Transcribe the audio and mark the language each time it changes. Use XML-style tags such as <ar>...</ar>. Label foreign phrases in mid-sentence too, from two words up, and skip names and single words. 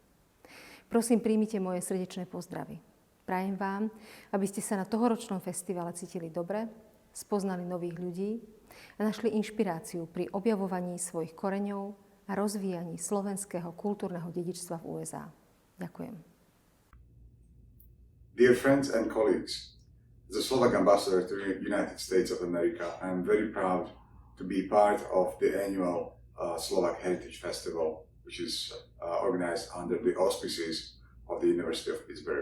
<sk>Prosím, príjmite moje srdečné pozdravy. Prajem vám, aby ste sa na tohoročnom festivale cítili dobre, spoznali nových ľudí a našli inšpiráciu pri objavovaní svojich koreňov a rozvíjaní slovenského kultúrneho dedičstva v USA. Ďakujem.</sk> <en>Dear friends and colleagues, as a Slovak ambassador to the United States of America, I am very proud to be part of the annual Slovak Heritage Festival, which is organized under the auspices of the University of Pittsburgh.</en>